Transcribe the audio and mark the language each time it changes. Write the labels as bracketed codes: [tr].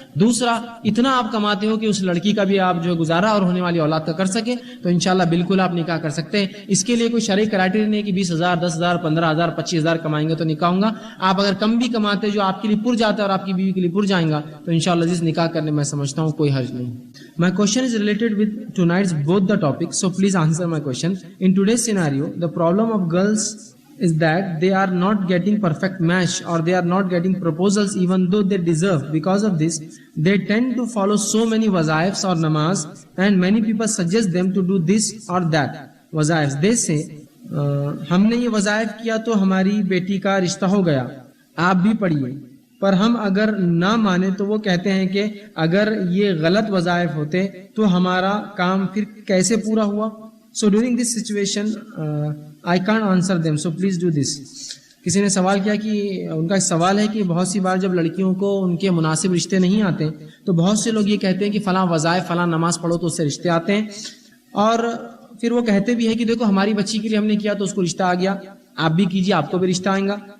[ur] دوسرا, اتنا آپ کماتے ہو کہ اس لڑکی کا بھی آپ جو ہے گزارا اور ہونے والی اولاد کا کر سکیں تو انشاءاللہ بالکل آپ نکاح کر سکتے ہیں. اس کے لیے کوئی شرعی کرائٹیریا نہیں ہے کہ 20,000 10,000 15,000 25,000 کمائیں گے تو نکاح ہوگا. آپ اگر کم بھی کماتے جو آپ کے لیے پر جاتا ہے اور آپ کی بیوی کے لیے پر جائیں گا تو انشاءاللہ جس نکاح کرنے میں سمجھتا ہوں کوئی حرج نہیں. [en] My question is related with tonight's both the topics, so please answer my question. In today's scenario, the problem of girls is that they are not getting perfect match or they are not getting proposals even though they deserve. Because of this, they tend to follow so many wazaifs or namaz, and many people suggest them to do this or that wazaifs. [ur] They say ہم نے یہ وظائف کیا تو ہماری بیٹی کا رشتہ ہو گیا, آپ بھی پڑھیے. پر ہم اگر نہ مانے تو وہ کہتے ہیں کہ اگر یہ غلط وظائف ہوتے تو ہمارا کام پھر کیسے پورا ہوا. [en] So during this situation, I can't answer them, so please do this. [ur] کسی نے سوال کیا کہ ان کا سوال ہے کہ بہت سی بار جب لڑکیوں کو ان کے مناسب رشتے نہیں آتے تو بہت سے لوگ یہ کہتے ہیں کہ فلاں وظائف فلاں نماز پڑھو تو اس سے رشتے آتے ہیں, اور پھر وہ کہتے بھی ہیں کہ دیکھو ہماری بچی کے لیے ہم نے کیا تو اس کو رشتہ آ گیا, آپ بھی کیجیے آپ کو بھی رشتہ آئے گا.